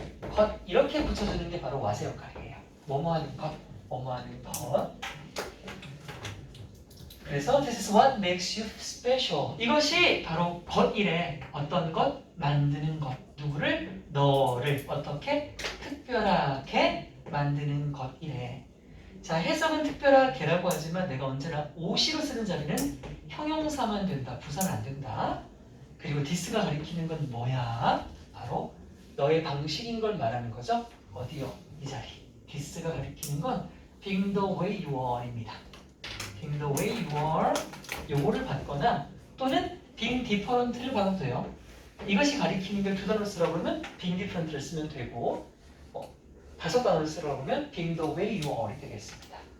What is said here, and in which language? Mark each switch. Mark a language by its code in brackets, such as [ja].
[ko] 겉 이렇게 붙여주는 게 바로 what의 역할이에요. 뭐뭐 하는 것, 뭐뭐 하는 것. 그래서 [en] this is what makes you special. [ko] 이것이 바로 것이래. 어떤 것? 만드는 것. 누구를? 너를 어떻게? 특별하게 만드는 것이래. 자, 해석은 특별하게라고 하지만 내가 언제나 오시로 쓰는 자리는 형용사만 된다. 부사는 안 된다. 그리고 this가 가리키는 건 뭐야? 바로 너의 방식인 걸 말하는 거죠. 어디요? 이 자리. [en] this가 [ko] 가리키는 건 [en] being the way you are입니다. being the way you are [ko] 요거를 받거나 또는 [en] being different를 [ko] 받아도 돼요. 이것이 가리키는 게 두 단어를 쓰라고 그러면 being different를 쓰면 되고 5단어를 쓰라고 하면 being the way you are이 되겠습니다.